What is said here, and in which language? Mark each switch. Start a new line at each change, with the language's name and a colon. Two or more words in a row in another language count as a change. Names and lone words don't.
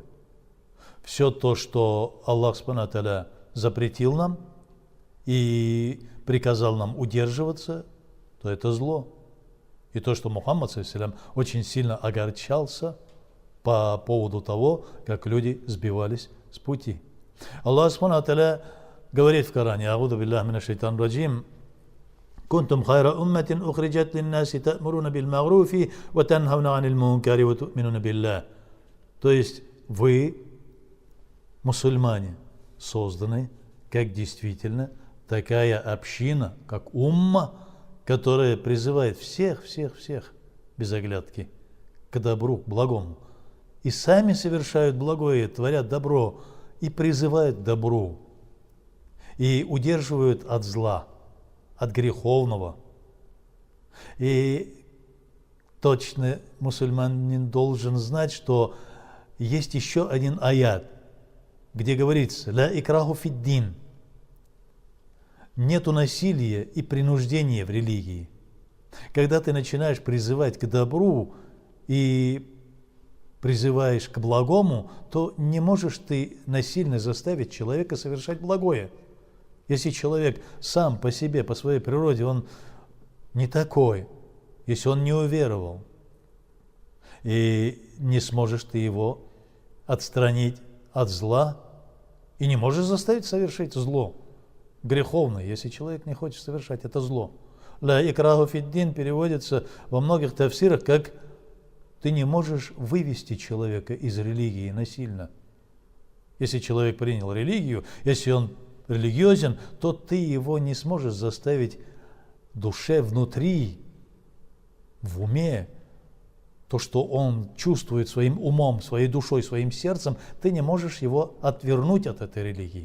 Russian: Все то, что
Arabic: الله سبحانه وتعالى
Russian: запретил нам и приказал нам удерживаться, то это зло. И то, что Мухаммад саллиллаху очень сильно огорчался по поводу того, как люди сбивались с пути.
Arabic: الله سبحانه وتعالى
Russian: говорит в Коране:
Arabic: «أعوذ بالله من الشيطان الرجيم. كنتم خير أمة أخرجت للناس تأمرون بالمعروف وتنهون عن المنكر وتؤمنون بالله».
Russian: То есть вы, мусульмане, созданы как действительно такая община, как умма, которая призывает всех без оглядки к добру, к благому. И сами совершают благое, творят добро и призывают к добру. И удерживают от зла, от греховного. И точно мусульманин должен знать, что есть еще один аят, где говорится:
Arabic: «لا إكراه في الدين».
Russian: Нету насилия и принуждения в религии. Когда ты начинаешь призывать к добру и призываешь к благому, то не можешь ты насильно заставить человека совершать благое. Если человек сам по себе, по своей природе, он не такой, если он не уверовал, и не сможешь ты его отстранить от зла, и не можешь заставить совершить зло греховное, если человек не хочет совершать это зло.
Arabic: «لا إكراه في الدين»
Russian: переводится во многих тафсирах как «ты не можешь вывести человека из религии насильно». Если человек принял религию, если он религиозен, то ты его не сможешь заставить в душе, внутри, в уме, то, что он чувствует своим умом, своей душой, своим сердцем, ты не можешь его отвернуть от этой религии.